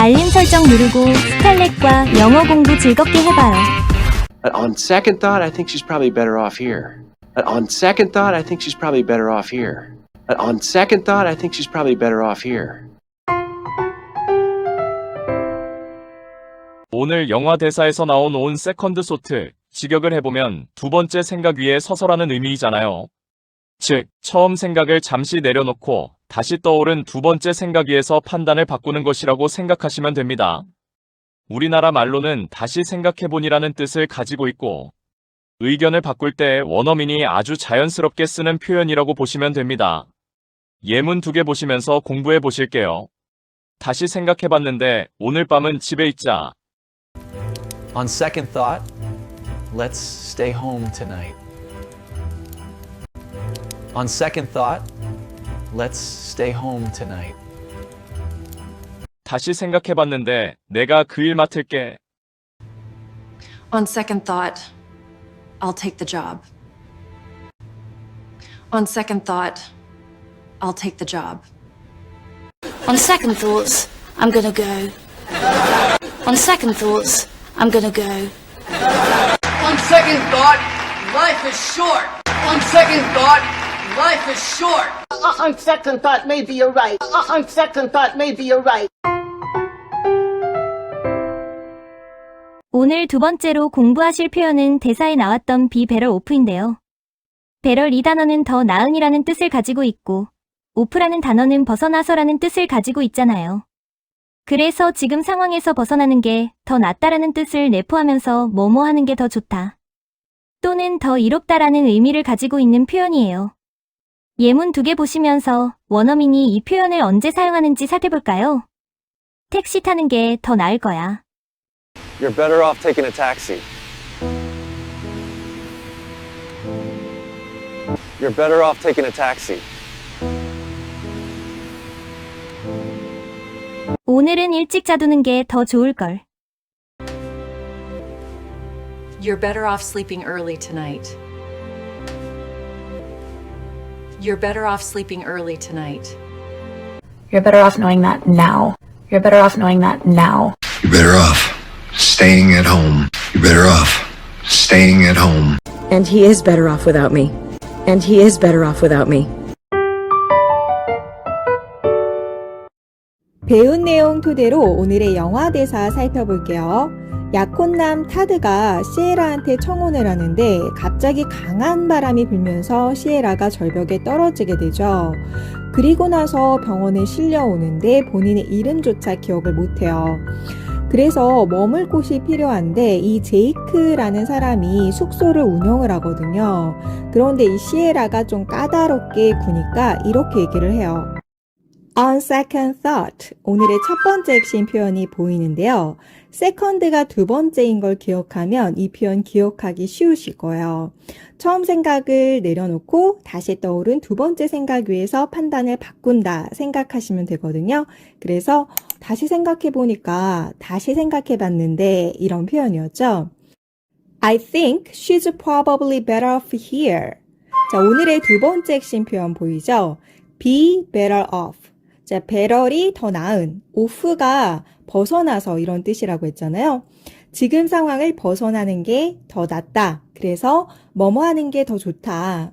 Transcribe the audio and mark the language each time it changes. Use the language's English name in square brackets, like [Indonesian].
[Korean] 설정 누르고 스칼렛과 영어 공부 즐겁게 해봐요. [English] On second thought, I think she's probably better off here. On second thought, I think she's probably better off here. On second thought, I think she's probably better off here. [Korean] 오늘 영화 대사에서 나온 [English] on second thought, [Korean] 직역을 해보면 두 번째 생각 위에 서서라는 의미이잖아요. 즉, 처음 생각을 잠시 내려놓고 다시 떠오른 두 번째 생각 위에서 판단을 바꾸는 것이라고 생각하시면 됩니다. 우리나라 말로는 다시 생각해보니라는 뜻을 가지고 있고, 의견을 바꿀 때 원어민이 아주 자연스럽게 쓰는 표현이라고 보시면 됩니다. 예문 2개 보시면서 공부해 보실게요. 다시 생각해봤는데 오늘 밤은 집에 있자. [English] On second thought, let's stay home tonight. On second thought, let's stay home tonight. [Korean] 다시 생각해봤는데 내가 그 일 맡을게. [English] On second thought, I'll take the job. On second thought, I'll take the job. On second thoughts, I'm gonna go. On second thoughts, I'm gonna go. On second thought, life is short. On second thought, life is short. On second thought, maybe you're right. On second thought, maybe you're right. [Korean] 오늘 두 번째로 공부하실 표현은 대사에 나왔던 [English] be better off [Korean] 인데요. better 이 단어는 더 나은이라는 뜻을 가지고 있고 off라는 단어는 벗어나서라는 뜻을 가지고 있잖아요. 그래서 지금 상황에서 벗어나는 게 더 낫다라는 뜻을 내포하면서 뭐뭐 하는 게 더 좋다 또는 더 이롭다라는 의미를 가지고 있는 표현이에요. 예문 2개 보시면서 원어민이 이 표현을 언제 사용하는지 살펴볼까요? 택시 타는 게 더 나을 거야. [English] You're better off taking a taxi. You're better off taking a taxi. [Korean] 오늘은 일찍 자두는 게 더 좋을걸. [English] You're better off sleeping early tonight. You're better off sleeping early tonight. You're better off knowing that now. You're better off knowing that now. You're better off staying at home. You're better off staying at home. And he is better off without me. And he is better off without me. [Korean] 배운 내용 토대로 오늘의 영화 대사 살펴볼게요. 약혼남 타드가 시에라한테 청혼을 하는데 갑자기 강한 바람이 불면서 시에라가 절벽에 떨어지게 되죠. 그리고 나서 병원에 실려오는데 본인의 이름조차 기억을 못해요. 그래서 머물 곳이 필요한데 이 제이크라는 사람이 숙소를 운영을 하거든요. 그런데 이 시에라가 좀 까다롭게 구니까 이렇게 얘기를 해요. [English] On second thought, [Korean] 오늘의 첫 번째 핵심 표현이 보이는데요. second가 두 번째인 걸 기억하면 이 표현 기억하기 쉬우실 거예요. 처음 생각을 내려놓고 다시 떠오른 두 번째 생각 위에서 판단을 바꾼다 생각하시면 되거든요. 그래서 다시 생각해 보니까 다시 생각해 봤는데 이런 표현이었죠. [English] I think she's probably better off here. [Korean] 자, 오늘의 두 번째 핵심 표현 보이죠? [English] be better off. [Korean] 자, better이 더 나은, off가 벗어나서 이런 뜻이라고 했잖아요. 지금 상황을 벗어나는 게 더 낫다. 그래서 뭐뭐 하는 게 더 좋다.